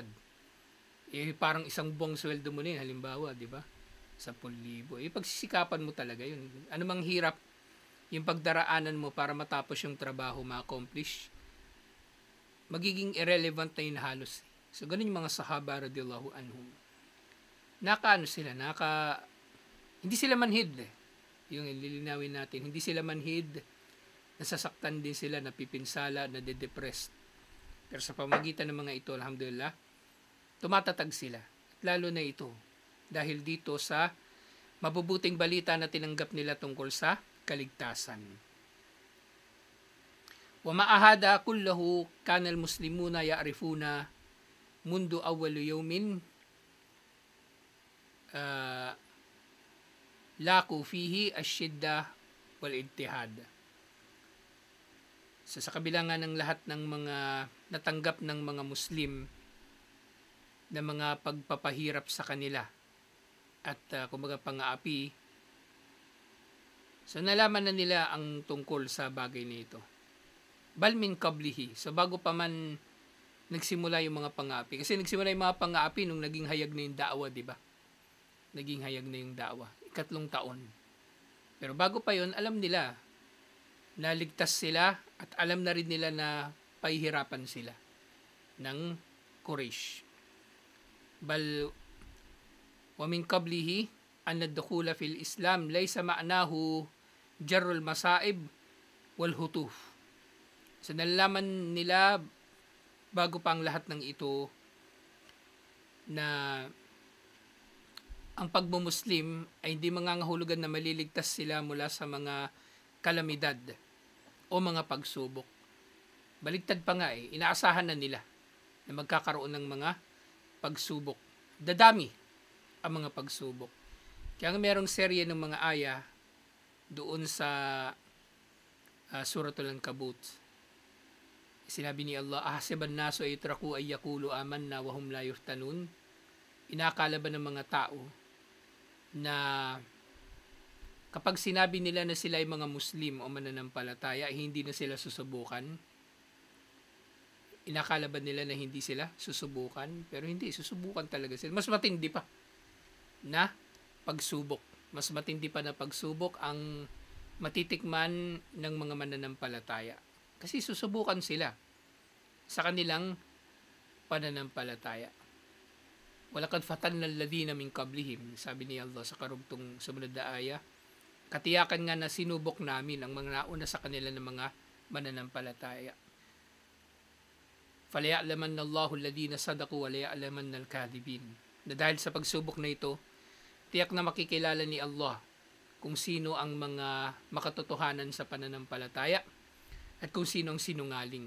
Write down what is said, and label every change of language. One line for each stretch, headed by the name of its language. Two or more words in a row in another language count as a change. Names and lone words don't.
Filipino: Eh, parang isang buwang sweldo mo na yun, halimbawa, di ba? 10,000. Eh, pagsisikapan mo talaga yun. Ano mang hirap yung pagdaraanan mo para matapos yung trabaho, ma-accomplish, magiging irrelevant na yun halos. So, ganun yung mga sahaba
Arabic: رضي الله عنهم.
Filipino: Sila, hindi sila manhid. Yung lilinawin natin, hindi sila manhid, nasasaktan din sila, napipinsala, nade-depressed. Pero sa pamagitan ng mga ito, alhamdulillah, tumatatag sila. Lalo na ito, dahil dito sa mabubuting balita na tinanggap nila tungkol sa kaligtasan.
Arabic: ومع هذا كله كان المسلمون يعرفون منذ أول يوم لاقوا فيه الشدة والاجتهاد.
Filipino: So, sa kabila nga ng lahat ng mga natanggap ng mga Muslim na mga pagpapahirap sa kanila at kumbaga pang-aapi, so nalaman na nila ang tungkol sa bagay na ito.
Arabic: بل من قبله.
Filipino: So bago pa man nagsimula yung mga pang-aapi. Kasi nagsimula yung mga pang-aapi nung naging hayag na yung da'wa, di ba? Naging hayag na yung da'wa. 3 taon. Pero bago pa yon, alam nila naligtas sila at alam na rin nila na pahihirapan sila ng Quraysh.
Arabic: بل ومن قبله أن الدخول في الإسلام ليس معناه جر المصائب والحتوف.
Filipino: So nalalaman nila bago pa ang lahat ng ito na ang pagmumuslim ay hindi mangangahulugan na maliligtas sila mula sa mga kalamidad o mga pagsubok. Baligtad pa nga inaasahan na nila na magkakaroon ng mga pagsubok. Dadami ang mga pagsubok. Kaya nga merong serye ng mga aya doon sa Suratul Ankabut. Sinabi ni Allah,
Arabic: أحسب الناس أن يتركوا أن يقولوا آمنا وهم لا يفتنون.
Filipino: Inakala ba ng mga tao na kapag sinabi nila na sila ay mga Muslim o mananampalataya, hindi na sila susubukan? Inakala ba nila na hindi sila susubukan? Pero hindi, susubukan talaga sila. Mas matindi pa na pagsubok. Mas matindi pa na pagsubok ang matitikman ng mga mananampalataya. Kasi susubukan sila sa kanilang pananampalataya.
Arabic: ولقد فتنا الذين من قبلهم,
Filipino: sabi ni Allah sa karugtong sumunod na aya, katiyakan nga na sinubok namin ang mga nauna sa kanila ng mga mananampalataya.
Arabic: فَلَيَعْلَمَنَّ اللَّهُ الَّذِينَ صَدَقُوا وَلَيَعْلَمَنَّ الْكَاذِبِينَ.
Filipino: Na dahil sa pagsubok na ito, tiyak na makikilala ni Allah kung sino ang mga makatotohanan sa pananampalataya at kung sino ang sinungaling.